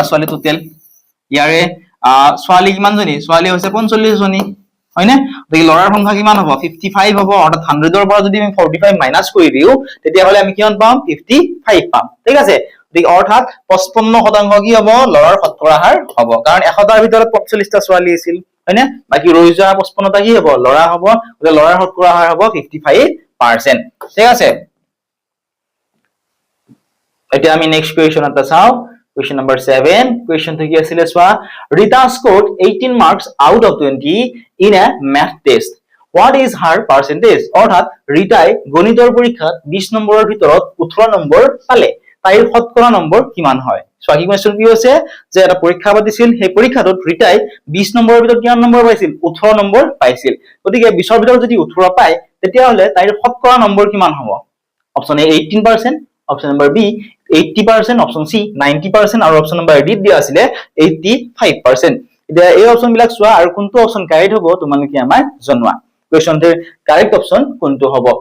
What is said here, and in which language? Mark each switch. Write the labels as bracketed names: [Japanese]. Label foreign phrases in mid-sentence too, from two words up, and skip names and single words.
[Assamese] ছোৱালী টোটেল ইয়াৰে ছোৱালী কিমান জনী ছোৱালী হৈছে 45 জনী হয়নে দেখি লৰাৰ সংখ্যা কিমান হ'ব 55 হ'ব অৰ্থাৎ 100 ৰ পৰা যদি আমি 45 মাইনাস কৰি দিও তেতিয়া হলে আমি কিমান পাম 55 পাম ঠিক আছে দেখি অৰ্থাৎ 55% কি হ'ব লৰাৰ শতকৰা হাৰ হ'ব কাৰণ 100 টাৰ ভিতৰত 45 টা ছোৱালী আছিল হয়নে বাকি ৰৈ যোৱা 55 টা কি হ'ব লৰা হ'ব গতিকে লৰাৰ শতকৰা হাৰ হ'ব 55% ঠিক আছে এতিয়া আমি [English] next question [Assamese] এটা চাও [English] question number 7 question to [Assamese] কি আছিল সোয়া [English] Rita scored 18 marks out of 20 in a math test what is her percentage অর্থাৎ রিতাই গণিতৰ পৰীক্ষাত 20 নম্বৰৰ ভিতৰত 18 নম্বৰ পালে তাইৰ শতকৰা নম্বৰ কিমান হয় সো কি কোৱেশ্চন কি হৈছে যে এটা পৰীক্ষা পাতিছিল সেই পৰীক্ষাটোত ৰিতাই 20 নম্বৰৰ ভিতৰত কিমান নম্বৰ পাইছিল 18 নম্বৰ পাইছিল গতিকে 20 ৰ ভিতৰত যদি 18 পায় তেতিয়া হলে তাইৰ শতকৰা নম্বৰ কিমান হ'ব option A 18% option number B 80% option C 90% আৰু option number D দিয়া আছিল 85% এতিয়া এই অপশন বিলাক চোৱা আৰু কোনটো option correct হ'ব তোমালোকে আমাৰ জনোৱা কোৱেশ্চনটোৰ correct option কোনটো হ'ব